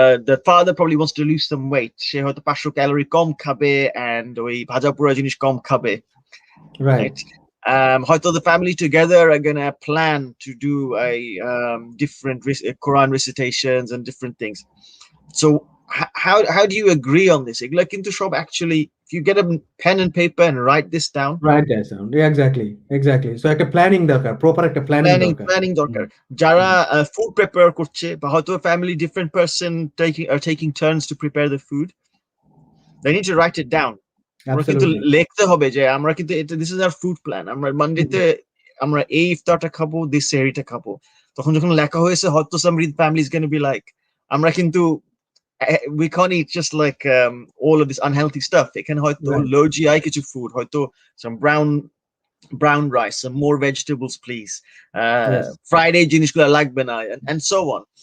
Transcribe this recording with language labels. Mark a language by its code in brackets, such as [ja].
[en] The father probably wants to lose some weight, [bn] সে হয়তো 500 calorie কম খাবে and ওই ভাজা পোড়া জিনিস কম খাবে। [en] Right? হয়তো the family together are gonna plan to do a different Quran recitations and different things. So how do you agree on this? [bn] এগুলা কিন্তু সব [en] actually, if you get a pen and paper and write this down. Yeah, exactly. [bn] So একটা planning দরকার, proper একটা planning দরকার। [en] যারা food prepare করছে বা হয়তো family different person taking turns to prepare the food, they need to write it down. [bn] আমরা কিন্তু লিখতে হবে যে আমরা কিন্তু এটা [en] this is our food plan. [bn] আমরা মানডেতে আমরা এই ইফতারটা খাবো, দিস সেহরিটা খাবো। তখন যখন লেখা হয়েছে, হয়তো [en] some families going to be like, আমরা কিন্তু we can't eat just like all of this unhealthy stuff. [bn] এখানে হয়তো [en] low GI কিছু ফুড, হয়তো some brown rice, some more vegetables please, Friday জিনিসগুলো লাগবে না, and so on.